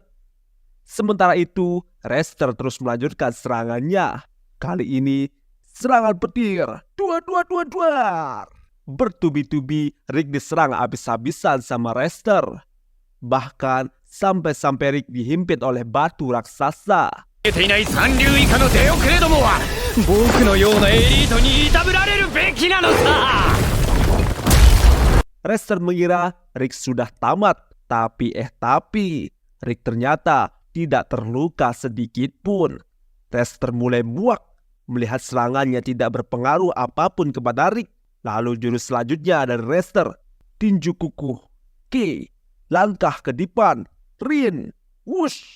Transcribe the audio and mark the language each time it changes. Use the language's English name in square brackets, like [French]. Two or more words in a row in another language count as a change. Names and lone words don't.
[Indonesian] Sementara itu, Rester terus melanjutkan serangannya. Kali ini, serangan petir. Duar. Bertubi-tubi, Rick diserang habis-habisan sama Rester. Bahkan, sampai-sampai Rick dihimpit oleh batu raksasa. [Japanese] 出ていない三流以下の出遅れどもは僕のようなエリートにいたぶられるべきなのさ [Indonesian] Rester mengira Rick sudah tamat. Tapi Rick ternyata tidak terluka sedikit pun. Rester mulai muak melihat serangannya tidak berpengaruh apapun kepada Rick. Lalu jurus selanjutnya dari Rester, tinju kukuh, Ki, langkah ke depan, Rin, wush.